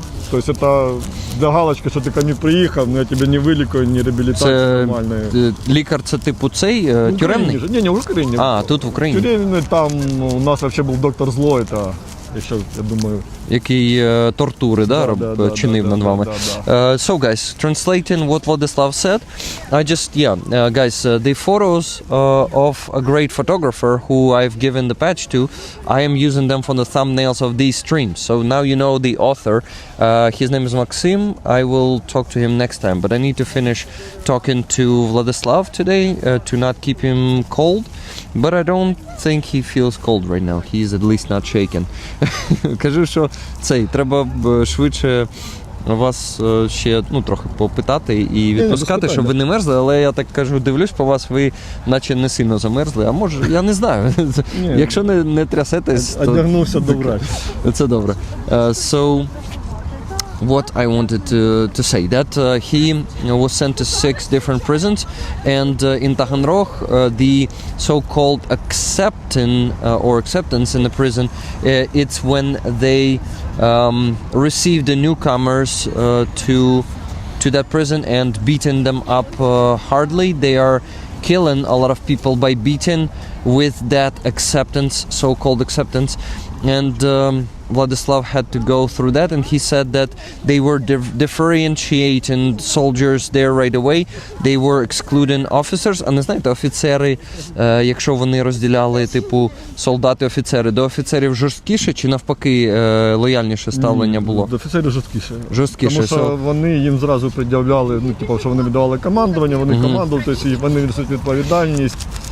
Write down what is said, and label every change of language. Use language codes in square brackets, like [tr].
[uk] Тобто це для галочки, що ти ко мені приїхав, але я тебе не вилікую, ні реабілітації нормальної. Лікар це типу цей тюремний? Ні, в Україні. А, тут в Україні. Тюремний, там у нас взагалі був доктор Зло, якщо, я думаю... Який тортури, чинив над вами. [en] So, guys, translating what Vladislav said, I just, guys, the photos of a great photographer who I've given the patch to, I am using them for the thumbnails of these streams. So now you know the author. His name is Maxim. I will talk to him next time, but I need to finish talking to Vladislav today to not keep him cold. But I don't think he feels cold right now. He's at least not shaken. [uk] Кажу, що треба б швидше вас ще трохи попитати і відпускати, щоб ви не мерзли, але я так кажу, дивлюсь по вас, ви наче не сильно замерзли, а може, я не знаю. Якщо не трясетесь, то... Одягнувся добре. Це добре. [en] So, what I wanted to say, that he was sent to 6 different prisons, and in Taganrog, the so-called acceptance in the prison, it's when they receive the newcomers to that prison and beating them up hardly. They are killing a lot of people by beating with that acceptance, so-called acceptance, and Vladislav had to go through that, and he said that they were differentiating soldiers there right away. They were excluding officers. [uk] А не знаєте, офіцери, якщо вони розділяли, типу, солдати-офіцери, до офіцерів жорсткіше чи навпаки лояльніше ставлення було? До офіцерів жорсткіше. Жорсткіше. Тому що вони їм зразу пред'являли, що вони віддавали командування, вони командували, тобто вони несуть відповідальність.